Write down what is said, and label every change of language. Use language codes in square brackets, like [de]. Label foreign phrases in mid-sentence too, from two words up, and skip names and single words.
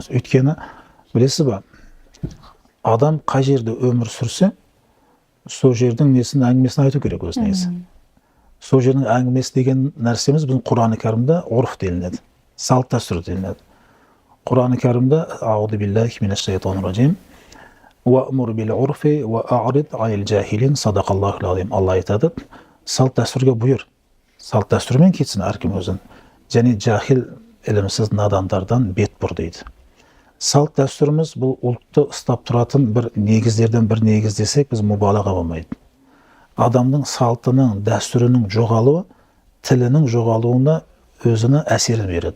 [kk] Өйткені, білесіз ба, адам қай жерде өмір сүрсе, сол жердің әңгімесін айту керек өзіне есі. Сол жердің әңгімесі деген нәрсеміз біздің Құран-ы Кәрімде ұрф делінеді, салт дәстүр делінеді. [ar] Құран-ы Кәрімде «أعوذ بالله من الشيطان الرجيم، وأمر بالعرف وأعرض عن الجاهلين، صدق الله العظيم». [kk] Алла айтады, салт дәстүрге бұйыр. Салт дәстүрмен кетсін әркім өзін. Және жахил ілімсіз надандардан бет бұр дейді. Салт дәстүріміз бұл ұлтты ұстап тұратын бір негіздерден бір негіз десек, біз мұбалаға болмайды. Адамның салтының, дәстүрінің жоғалуы, тілінің жоғалуына өзіне әсерін береді.